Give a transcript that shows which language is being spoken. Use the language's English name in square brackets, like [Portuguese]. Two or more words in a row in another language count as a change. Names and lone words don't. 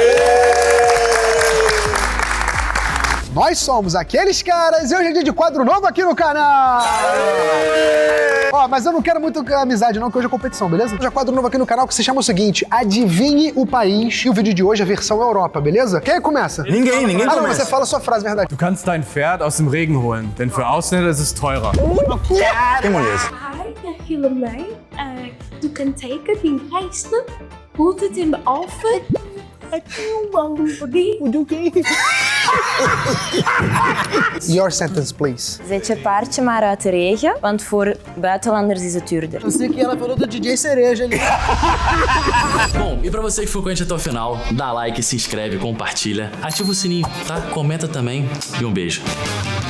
[Portuguese] Nós somos aqueles caras e hoje é dia de quadro novo aqui no canal! Ó, mas eu não quero muito amizade não, que hoje é competição, beleza? Hoje é quadro novo aqui no canal que se chama o seguinte, Adivinhe o País. E o vídeo de hoje é a versão Europa, beleza? Quem começa? Ninguém Ah, não, começa. você fala a sua frase, verdade. [German] Du kannst dein Pferd aus dem Regen holen, denn für Ausländer ist es teurer. [Portuguese] Tem moleza. [English] Hi, Filomei. [Danish] Du kan [English] take [Danish] din pejsen, [English] put it in the oven, and you will be. Your sentence, please. [Dutch] Zet apart maar uit de regen, want voor buitenlanders is het duurder. [Portuguese] Eu sei que ela falou do DJ Cereja ali. Bom, e pra você que ficou com a gente até o final, dá like, se inscreve, compartilha, ativa o sininho, tá? Comenta também e um beijo.